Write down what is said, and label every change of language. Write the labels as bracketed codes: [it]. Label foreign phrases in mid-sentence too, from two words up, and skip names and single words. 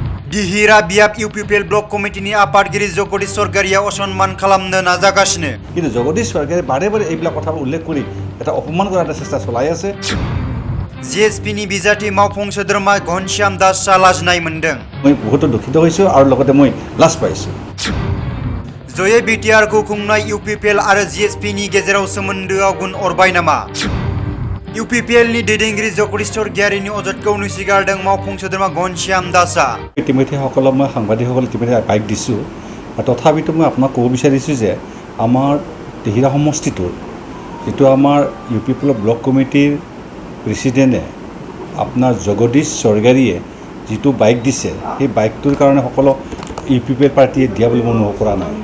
[brx] बिहिरा बियाब इउपिपिएल [en] block committee [brx] आफादगिरि जगदीश सरकारिया असन्मान खालामनो नाजागासिनो [as] কিন্তু জগদীশ সরকারে বারে বারে এইবিলাক কথা উল্লেখ কৰি এটা অপমান কৰাৰ এটা চেষ্টা চলাই আছে। [brx] জিএসপিनि बिजाथि मावफुं सोद्रोमा घनश्याम दासआ लाजिनाय मोनदों। [as] মই বহুত দুঃখিত হৈছোঁ আৰু লগতে মই লাজ পাইছোঁ। [brx] जयै बिटिआरखौ खुंनाय इउपिपिएल आरो जिएसपिनि गेजेराव सोमोन्दोआव गुन अरबाय नामा? इउपिपिएलनि दैदेनगिरि जगदीश सरकारिनि अजदखौ नेवसिगारदों मावफुं सोद्रोमा घनश्याम दासआ। [as] ইতিমধ্যে সকলক মই সাংবাদিকসকল ইতিমধ্যে বাইক দিছোঁ। তথাপিতো মই আপোনাক ক'ব বিচাৰিছোঁ যে আমাৰ তিহিৰা সমষ্টিটোৰ যিটো আমাৰ ইউপিপিএল [en] block committee president [as] আপোনাৰ জগদীশ চৰকাৰীয়ে যিটো বাইক দিছে সেই বাইকটোৰ কাৰণে সকলো ইউপিপিএল পাৰ্টিয়ে দিয়া বুলি মই অনুভৱ কৰা নাই।